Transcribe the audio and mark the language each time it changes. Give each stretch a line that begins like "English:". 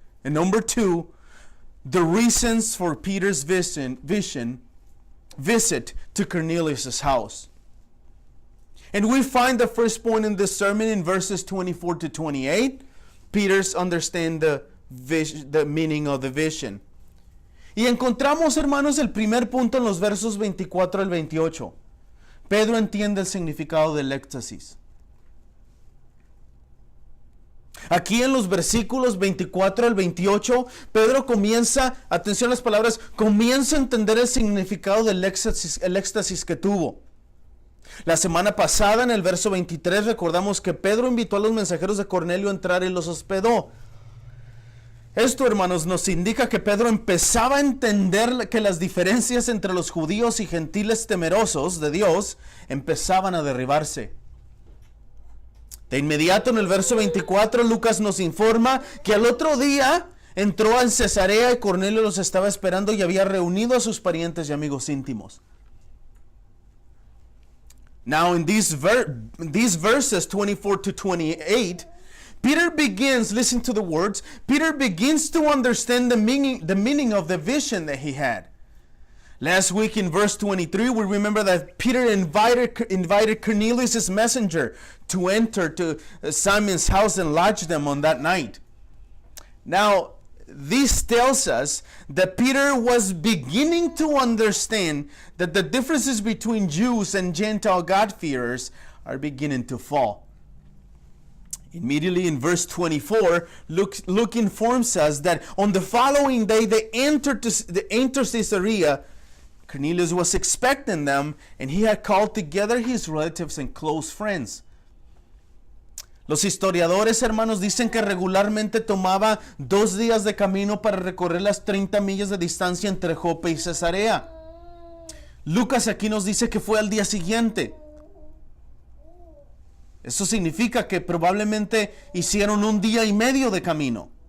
English: And number 2, the reasons for Peter's visit to Cornelius' house. And we find the first point in this sermon in verses 24 to 28. Peter's understand the meaning of the vision.
Spanish: Y encontramos, hermanos, el primer punto en los versos 24 al 28. Pedro entiende el significado del éxtasis. Aquí en los versículos 24 al 28, Pedro comienza, atención a las palabras, comienza a entender el significado del éxtasis que tuvo. La semana pasada, en el verso 23, recordamos que Pedro invitó a los mensajeros de Cornelio a entrar y los hospedó. Esto, hermanos, nos indica que Pedro empezaba a entender que las diferencias entre los judíos y gentiles temerosos de Dios empezaban a derribarse. De inmediato, en el verso 24, Lucas nos informa que al otro día entró en Cesarea y Cornelio los estaba esperando y había reunido a sus parientes y amigos íntimos.
English: Now, in these verses 24 to 28, Peter begins, listen to the words, Peter begins to understand the meaning of the vision that he had. Last week in verse 23, we remember that Peter invited Cornelius' messenger to enter to Simon's house and lodge them on that night. Now, this tells us that Peter was beginning to understand that the differences between Jews and Gentile God-fearers are beginning to fall. Immediately in verse 24, Luke informs us that on the following day they entered Caesarea. Cornelius was expecting them, and he had called together his relatives and close friends.
Spanish: Los historiadores, hermanos, dicen que regularmente tomaba 2 días de camino para recorrer las 30 millas de distancia entre Jope y Cesarea. Lucas aquí nos dice que fue al día siguiente. Eso significa que probablemente hicieron 1 día y medio de camino.